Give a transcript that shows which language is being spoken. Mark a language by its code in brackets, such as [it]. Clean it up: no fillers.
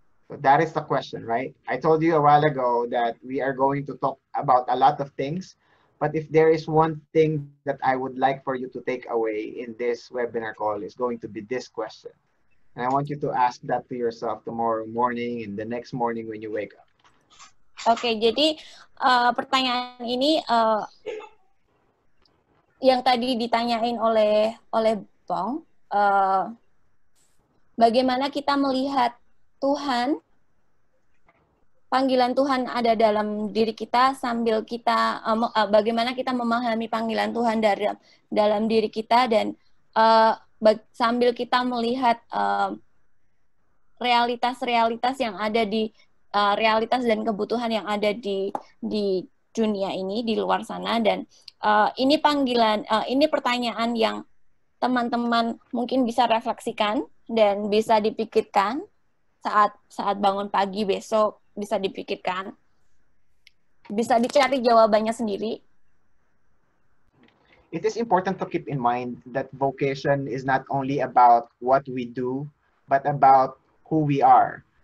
[en] So that is the question, right? I told you a while ago that we are going to talk about a lot of things, but if there is one thing that I would like for you to take away in this webinar call, is going to be this question. And I want you to ask that to yourself tomorrow morning and the next morning when you wake up. [id] Oke, jadi pertanyaan ini yang tadi ditanyain oleh Bong, bagaimana kita melihat Tuhan, panggilan Tuhan ada dalam diri kita sambil kita bagaimana kita memahami panggilan Tuhan dalam diri kita, dan sambil kita melihat realitas-realitas yang ada di realitas dan kebutuhan yang ada di dunia ini, di luar sana. Dan ini ini pertanyaan yang teman-teman mungkin bisa refleksikan dan bisa dipikirkan saat bangun pagi besok, bisa dipikirkan, bisa dicari jawabannya sendiri. [en] It is important to keep in mind that vocation is not only about what we do, but about who we are.